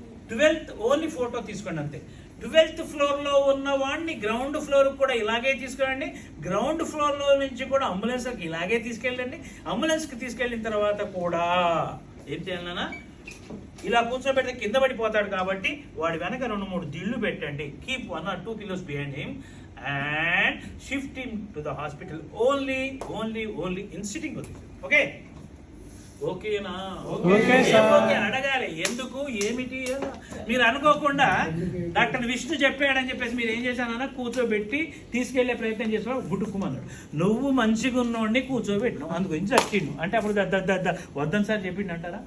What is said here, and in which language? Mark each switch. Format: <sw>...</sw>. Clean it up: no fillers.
<te>12th only photo తీసుకోండి అంతే. 12th ఫ్లోర్లో ఉన్న వాడిని గ్రౌండ్ ఫ్లోర్కి కూడా ఇలాగే తీసుకెళ్ళండి. గ్రౌండ్ ఫ్లోర్లో నుంచి కూడా అంబులెన్స్కి ఇలాగే తీసుకెళ్ళండి. అంబులెన్స్కి తీసుకెళ్ళిన తర్వాత కూడా ఏం చేయాలన్నా ఇలా కూర్చోబెడితే కింద పడిపోతాడు కాబట్టి వాడి వెనక 2-3 దిళ్ళు పెట్టండి.</te> <en>Keep 1 or 2 kilos behind him and shift him to the hospital only in sitting position.</en> <te>Okay? ఓకేనా? ఓకే అడగాలి. ఎందుకు ఏమిటి మీరు అనుకోకుండా డాక్టర్ విష్ణు చెప్పాడని చెప్పేసి మీరు ఏం చేశానన్నా కూర్చోబెట్టి తీసుకెళ్లే ప్రయత్నం చేసావు. గుట్టుకుమన్నాడు. నువ్వు మంచిగా ఉన్నోడిని కూర్చోబెట్టిను, అందు గురించి వచ్చిండు అంటే అప్పుడు వద్దని సార్ చెప్పిండు అంటారా?</te>